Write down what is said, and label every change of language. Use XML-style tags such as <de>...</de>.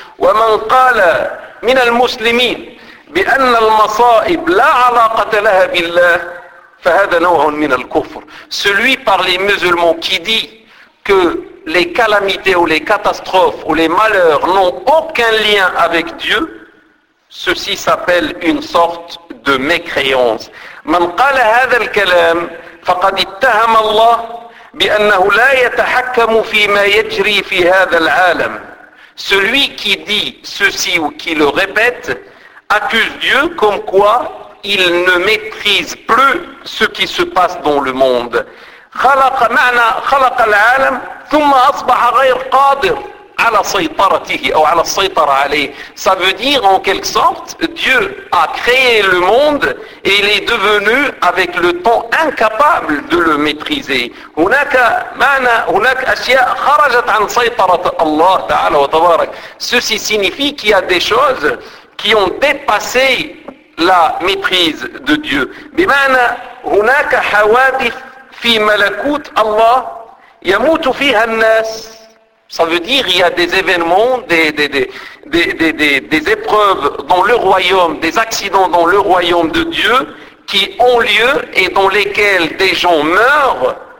<ar>وَمَنْ قَالَ مِنَ الْمُسْلِمِينَ بِأَنَّ الْمَصَائِبْ لَا عَلَاقَةَ لَهَا بِاللَّهِ فَهَذَا نَوْعٌ مِنَ الْكُفْرِ.</ar> <fr>Celui par les musulmans qui dit que les calamités ou les catastrophes ou les malheurs n'ont aucun lien avec Dieu, ceci s'appelle une sorte de mécréance.</fr> <ar>من قال هذا الكلام فقد اتهم الله بأنه لا يتحكم فيما يجري في هذا العالم.</ar> <fr>Celui qui dit ceci ou qui le répète accuse Dieu comme quoi il ne maîtrise plus ce qui se passe dans le monde.</fr> <ar>خلق معنى خلق العالم ثم أصبح غير قادر على سيطرته أو على السيطرة عليه.</ar> <fr>Ça veut dire en quelque sorte Dieu a créé le monde et il est devenu avec le temps incapable de le maîtriser.</fr> <ar>هناك معنى هناك أشياء خرجت عن سيطرة الله تعالى وتبارك.</ar> <fr>Ceci signifie qu'il y a des choses qui ont dépassé la maîtrise de Dieu.</fr> <ar>بمعنى هناك حوادث في ملكوت الله يموت فيها الناس.</ar> <fr>Ça veut dire qu'il y a des événements, des épreuves dans le royaume, des accidents dans le royaume de Dieu qui ont lieu et dans lesquels des gens meurent.</fr>